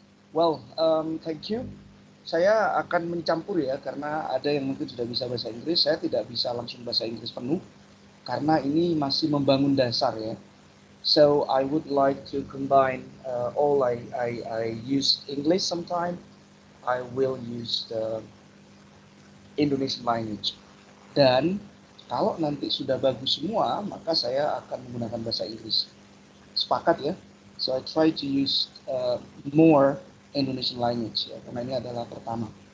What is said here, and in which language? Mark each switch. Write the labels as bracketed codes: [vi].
[en] Well, thank you. [id] Saya akan mencampur ya, karena ada yang mungkin sudah bisa bahasa Inggris, saya tidak bisa langsung bahasa Inggris penuh, karena ini masih membangun dasar ya. [en] So I would like to combine all I use English sometime. I will use the Indonesian language. [id] Dan kalau nanti sudah bagus semua, maka saya akan menggunakan bahasa Inggris. Sepakat ya? [en] So I try to use more Indonesian language ya, [id] karena ini adalah pertama.